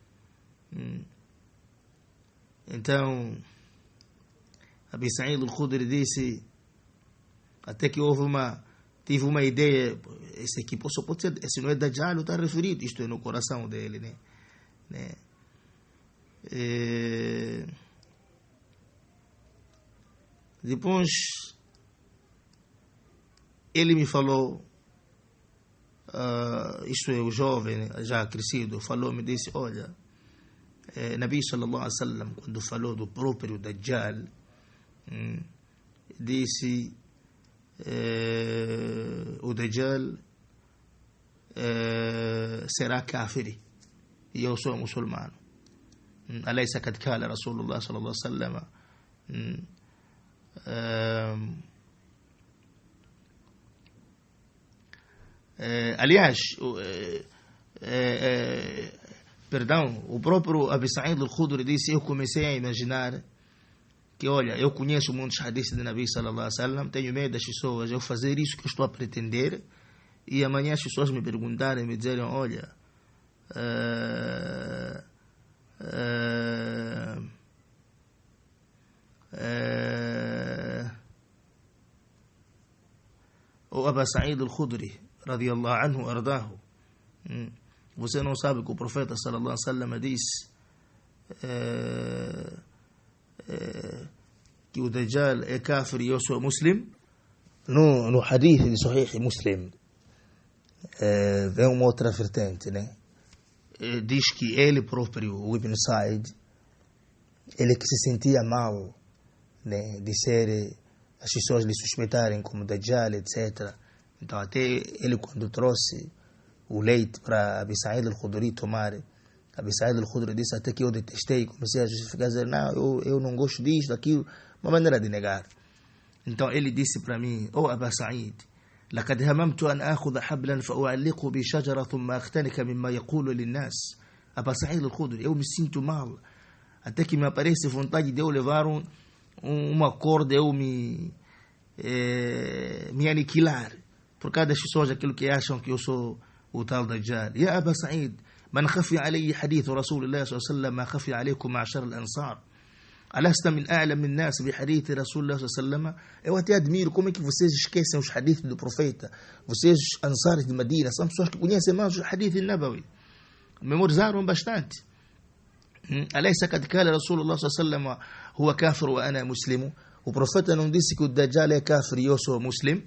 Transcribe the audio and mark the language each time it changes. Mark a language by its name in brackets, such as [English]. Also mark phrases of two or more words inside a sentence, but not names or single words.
[Portuguese] Então Abi Sa'id al-Khudri disse, até que tive uma ideia: esse aqui pode ser, esse não é Dajjal, está referido, isto é no coração dele, né? Depois ele me falou, isto é, o jovem já crescido me disse: "Olha, [Arabic] نبي صلى الله عليه وسلم, [Portuguese] quando falou do próprio Dajjal, disse: o Dajjal será kafiri e eu sou muçulmano. [Arabic] أليس قد قال رسول الله صلى الله عليه وسلم". [Portuguese] Aliás, perdão, o próprio Abi Sa'id al-Khudri disse: "Eu comecei a imaginar que, olha, eu conheço muitos hadiths de [Arabic] نبي صلى الله عليه وسلم, [Portuguese] tenho medo das pessoas eu fazer isso que eu estou a pretender, e amanhã as pessoas me perguntarem, me dizerem: olha, o Abu Sa'id al-Khudri [Arabic] رضي الله عنه [Portuguese] ardahu, você não sabe que o profeta [Arabic] صلى الله عليه وسلم [Portuguese] disse que o Dajjal é kafir e eu sou muslim?" no hadith de Sahih Muslim, vem uma outra vertente, né? Diz que ele próprio, o Ibn Sa'id, ele que se sentia mal, né, de ser, as pessoas lhe suspeitarem como Dajjal, etc. Então até ele, quando trouxe o leite para Abi Sa'id al-Khudri tomar, Abi Sa'id al-Khudri disse até que eu detestei, comecei a justificar, dizer, não, eu não gosto disso, daquilo, uma maneira de negar. Então ele disse para mim, [Arabic] Aba Sa'id, لقد هممت أن آخذ حبلا فأعلقه بشجرة ثم أختنك مما يقول للناس. [Portuguese] Aba Sa'id al-Khudri, eu me sinto mal, até que me aparece vontade de eu levar uma corda, eu me aniquilar, por causa das pessoas, aquilo que acham que eu sou o tal Dajjal. [Arabic] يا أبا سعيد من خفي علي حديث رسول الله صلى الله عليه وسلم ما خفي عليكم معشر الأنصار ألست من أعلم الناس بحديث رسول الله صلى الله عليه وسلم. [Portuguese] Eu até admiro como é que vocês esquecem os hadiths do profeta. Vocês, ansares de Medina, são pessoas que conhecem mais os hadiths nabawi, memorizaram bastante. [Arabic] أليس قد قال رسول الله صلى الله عليه وسلم هو كافر وأنا مسلم. [Portuguese] O profeta não disse que o Dajjal é kafir e eu sou muslim.